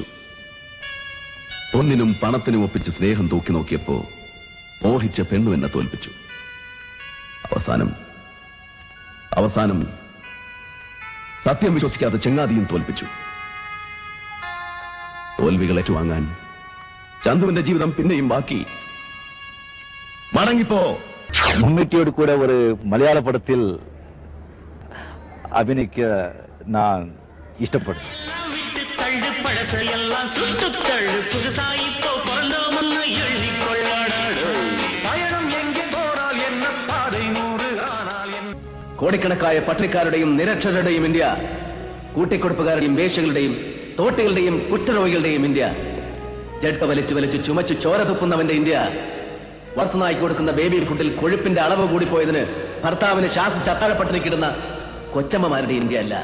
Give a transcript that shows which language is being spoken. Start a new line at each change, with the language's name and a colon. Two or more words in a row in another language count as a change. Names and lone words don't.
Malayalam: പൊന്നിനും പണത്തിനും ഒപ്പിച്ച് സ്നേഹം തൂക്കി നോക്കിയപ്പോ മോഹിച്ച പെണ്ണു എന്നെ തോൽപ്പിച്ചു. അവസാനം സത്യം വിശ്വസിക്കാത്ത ചെങ്ങാതിയും തോൽപ്പിച്ചു. തോൽവികൾ ഏറ്റുവാങ്ങാൻ ചന്തുവിന്റെ ജീവിതം പിന്നെയും ബാക്കി. മടങ്ങിപ്പോ.
Tamil: மம்முட்டியோடு கூட ஒரு மலையாள படத்தில் அபிநயிக்க நான் இஷ்டப்படுறேன்.
Malayalam: കോടിക്കണക്കായ പട്ടിക്കാരുടെയും നിരക്ഷരരുടെയും ഇന്ത്യ, കൂട്ടിക്കൊടുപ്പുകാരുടെയും വേശ്യകളുടെയും തോട്ടികളുടെയും കുറ്റരോഗികളുടെയും ഇന്ത്യ, ജഡ്പ വലിച്ചു വലിച്ച് ചുമച്ച് ചോര തുപ്പുന്നവന്റെ ഇന്ത്യ, വളർത്തുനായി കൊടുക്കുന്ന
English: baby food
Malayalam: കൊഴുപ്പിന്റെ അളവ് കൂടിപ്പോയതിന് ഭർത്താവിന് ശ്വാസിച്ച് അത്താഴപ്പട്ടിണിക്കിടുന്ന കൊച്ചമ്മമാരുടെ ഇന്ത്യ അല്ല.